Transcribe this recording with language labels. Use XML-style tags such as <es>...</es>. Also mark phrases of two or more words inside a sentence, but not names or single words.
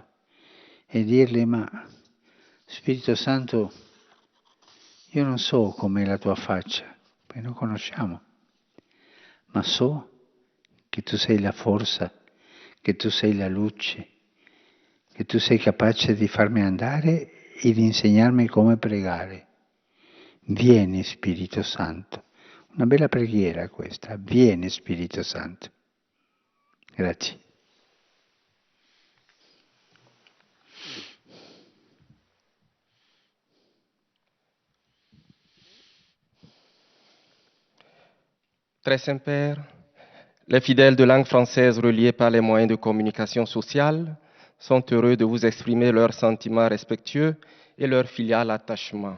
<it>E dirgli: ma Spirito Santo, io non so com'è la tua faccia, perché non conosciamo, ma so che tu sei la forza, che tu sei la luce, che tu sei capace di farmi andare e di insegnarmi come pregare. Vieni Spirito Santo. Una bella preghiera questa. Vieni Spirito Santo. Grazie.</it> <fr>Très Saint-Père, les fidèles de langue française reliés par les moyens de communication sociale sont heureux de vous exprimer leurs sentiments respectueux et leur filial attachement.</fr>